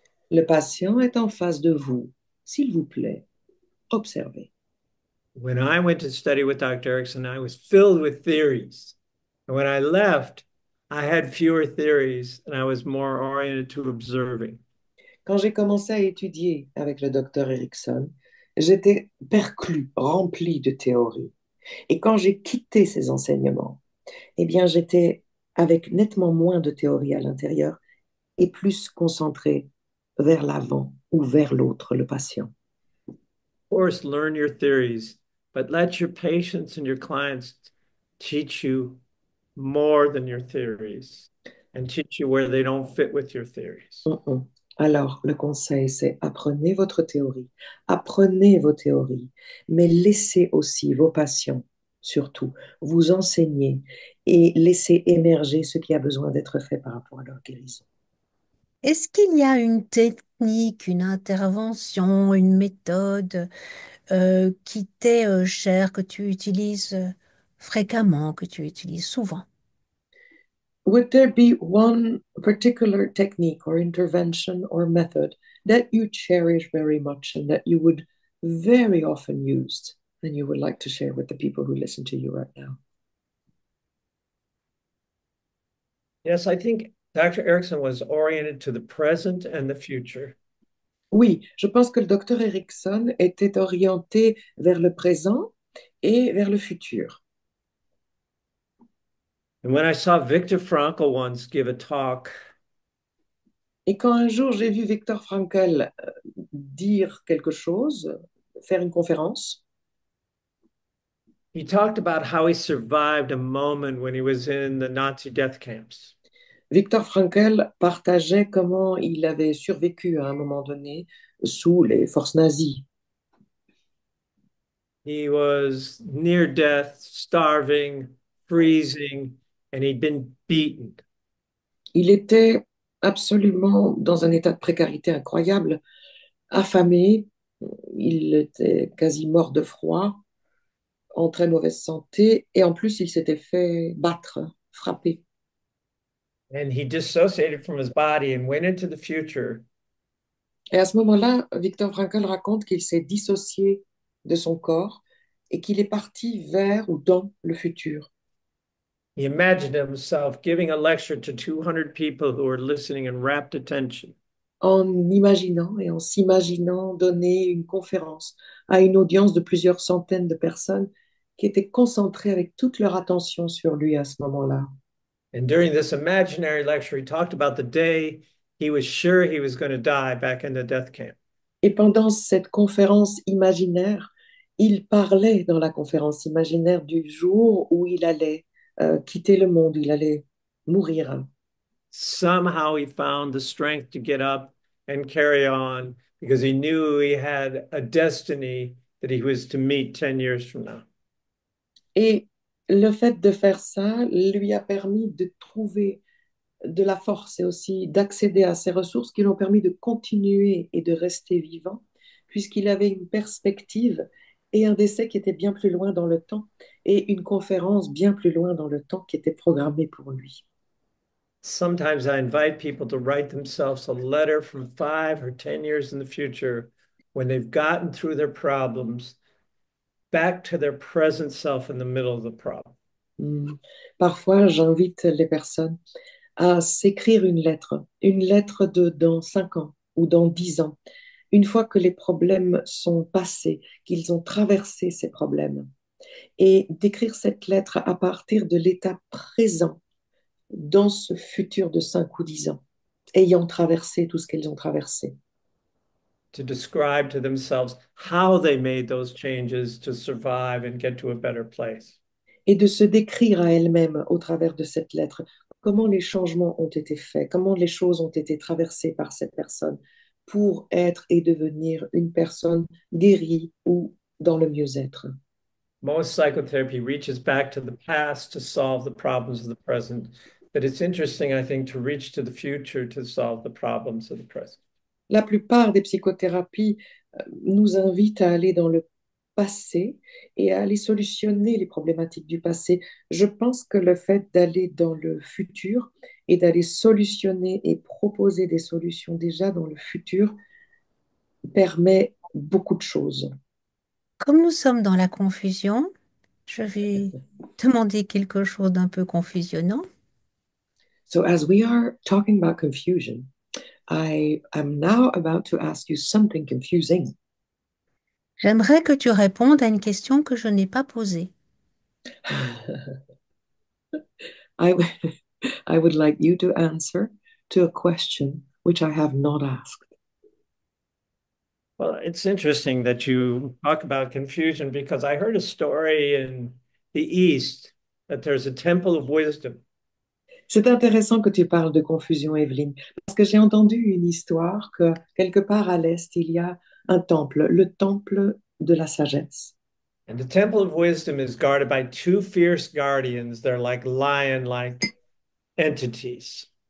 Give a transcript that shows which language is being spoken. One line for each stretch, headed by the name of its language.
French: Le patient est en face de vous. S'il vous plaît, observez.
English: When I went to study with Dr. Erickson, I was filled with theories. And when I left, I had fewer theories and I was more oriented to observing.
French: Quand j'ai commencé à étudier avec le docteur Erickson, j'étais perclus, rempli de théories. Et quand j'ai quitté ces enseignements, eh bien, j'étais avec nettement moins de théories à l'intérieur et plus concentré vers l'avant ou vers l'autre, le patient.
English: Of course, learn your theories, but let your patients and your clients teach you more than your theories and teach you where they don't fit with your theories. Mm.
French: Alors, le conseil, c'est apprenez votre théorie, apprenez vos théories, mais laissez aussi vos patients, surtout, vous enseigner et laissez émerger ce qui a besoin d'être fait par rapport à leur guérison. Est-ce qu'il y a une technique, une intervention, une méthode qui t'est chère, que tu utilises fréquemment, que tu utilises souvent?
English: Would there be one particular technique or intervention or method that you cherish very much and that you would very often use and you would like to share with the people who listen to you right now? Yes, I think Dr. Erickson was oriented to the present and the future.
French: Oui, je pense que le docteur Erickson était orienté vers le présent et vers le futur.
English: And when I saw Viktor Frankl once give a talk,
French: Et quand un jour j'ai vu Viktor Frankl dire quelque chose, faire une conférence,
English: he talked about how he survived a moment when he was in the Nazi death camps.
French: Viktor Frankl partageait comment il avait survécu à un moment donné sous les forces nazies.
English: He was near death, starving, freezing, and he'd been beaten.
French: Il était absolument dans un état de précarité incroyable, affamé, il était quasi mort de froid, en très mauvaise santé, et en plus il s'était fait battre, frapper.
English: And he dissociated from his body and went into the future.
French: Et à ce moment-là, Viktor Frankl raconte qu'il s'est dissocié de son corps et qu'il est parti vers ou dans le futur,
English: He imagined himself giving a lecture to 200 people who were listening in rapt attention.
French: en imaginant et en s'imaginant donner une conférence à une audience de plusieurs centaines de personnes qui étaient concentrées avec toute leur attention sur lui à ce moment-là.
English: And during this imaginary lecture, he talked about the day he was sure he was going to die back in the death camp.
French: Et pendant cette conférence imaginaire, il parlait dans la conférence imaginaire du jour où il allait quitter le monde, il allait mourir.
English: Somehow he found the strength to get up and carry on because he knew he had a destiny that he was to meet 10 years from now.
French: Et le fait de faire ça lui a permis de trouver de la force et aussi d'accéder à ces ressources qui lui ont permis de continuer et de rester vivant, puisqu'il avait une perspective et un décès qui était bien plus loin dans le temps et une conférence bien plus loin dans le temps qui était programmée pour lui.
English: Sometimes I invite people to write themselves a letter from 5 or 10 years in the future when they've gotten through their problems back to their present self in the middle of the problem.
French: Parfois, j'invite les personnes à s'écrire une lettre de dans 5 ans ou dans 10 ans, une fois que les problèmes sont passés, qu'ils ont traversé ces problèmes, et d'écrire cette lettre à partir de l'état présent dans ce futur de 5 ou 10 ans, ayant traversé tout ce qu'ils ont traversé.
English: To describe to themselves how they made those changes to survive and get to a better place.
French: Et de se décrire à elle-même au travers de cette lettre comment les changements ont été faits, comment les choses ont été traversées par cette personne pour être et devenir une personne guérie ou dans le mieux-être.
English: Most psychotherapy reaches back to the past to solve the problems of the present, but it's interesting, I think, to reach to the future to solve the problems of the present.
French: La plupart des psychothérapies nous invitent à aller dans le passé et à aller solutionner les problématiques du passé. Je pense que le fait d'aller dans le futur et d'aller solutionner et proposer des solutions déjà dans le futur permet beaucoup de choses. Comme nous sommes dans la confusion, je vais demander quelque chose d'un peu confusionnant.
English: So as we are talking about confusion, I am now about to ask you something confusing.
French: J'aimerais que tu répondes à une question que je n'ai pas posée.
English: I, I would like you to answer to a question which I have not asked. Well, it's interesting that you talk about confusion because I heard a story in the East that there's a temple of wisdom.
French: C'est intéressant que tu parles de confusion, Evelyne, parce que j'ai entendu une histoire que quelque part à l'Est, il y a un temple, le temple de la sagesse.
English: And the temple of wisdom is guarded by two fierce guardians. They're like lion-like entities.